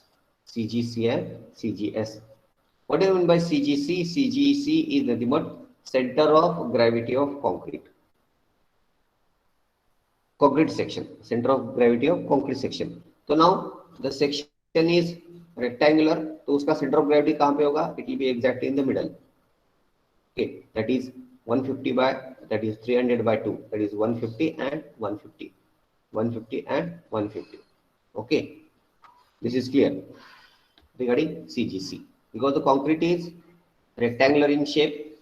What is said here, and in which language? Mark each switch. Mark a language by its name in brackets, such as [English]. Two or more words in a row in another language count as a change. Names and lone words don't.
[English] CGC and CGS. What do you mean by CGC? CGC is nothing but center of gravity of concrete section. Center of gravity of concrete section. So now the section is rectangular. [Hindi] तो उसका [English] center of gravity [Hindi] कहाँ पे होगा? [English] It will be exactly in the middle. Okay, that is 150 by, that is 300 by 2. That is 150 and 150. 150 and 150. Okay, this is clear regarding CGC, because the concrete is rectangular in shape.